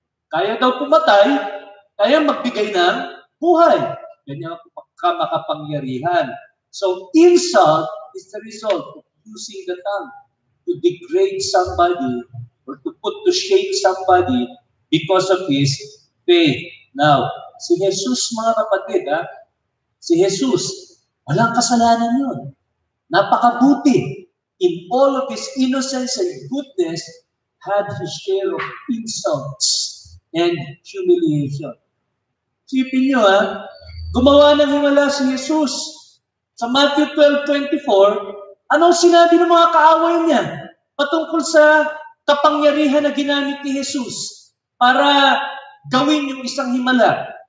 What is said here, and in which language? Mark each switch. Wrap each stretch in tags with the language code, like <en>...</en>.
<tl>Kaya daw pumatay, kaya magbigay ng buhay. Ganyan ang makapangyarihan.</tl> <en>So, insult is the result of using the tongue to degrade somebody or to put to shame somebody because of his faith.</en> <tl>Now, si Jesus, mga kapatid, si Jesus, walang kasalanan yun. Napakabuti.</tl> <en>In all of his innocence and goodness, had his share of insults and humiliation.</en> <tl>Sipin nyo, gumawa ng himala si Jesus. Sa Matthew 12:24, anong sinabi ng mga kaaway niya patungkol sa kapangyarihan na ginamit ni Jesus para gawin yung isang himala?</tl>